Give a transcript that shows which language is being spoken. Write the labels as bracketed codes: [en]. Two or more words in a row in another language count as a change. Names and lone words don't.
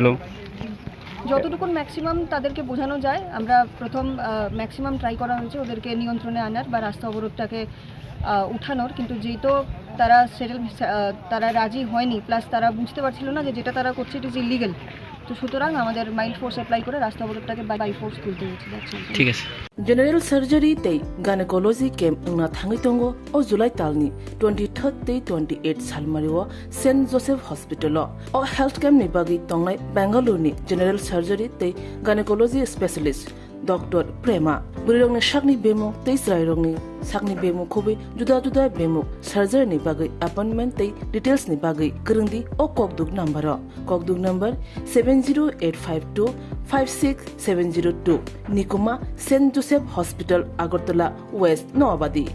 [bn] যতটুকু ম্যাক্সিমাম তাদেরকে বোঝানো যায়, আমরা প্রথম ম্যাক্সিমাম ট্রাই করা হয়েছে ওদেরকে নিয়ন্ত্রণে আনার বা রাস্তা অবরোধটাকে উঠানোর, কিন্তু যেহেতু তারা রাজি হয়নি, প্লাস তারা বুঝতে পারছিল না যে যেটা তারা করছে [en] it is illegal, [bn] তো সুতরাং আমাদের [en] mile force apply [bn] করে রাস্তা অবরোধটাকে [en] by force [bn] তুলতে হয়েছে। ঠিক আছে। [en] General surgery [trp] tei [en] gynecology camp [trp] na thangi tongo o July talni 23rd tei 28 salmario St Joseph Hospital o [en] health camp [trp] ni bagi tongnai Bangalore ni [en] general surgery [trp] tei [en] gynecology specialist [trp] Dr. Prema burirongni sakni bemuk tei srairongni sakni bemuk khobi juda juda bemuk surgery ni bagi [en] appointment [trp] tei [en] details [trp] ni bagi krungdi o kokduk number 70852 56702 Nikuma St Joseph Hospital Agartala West Noabadi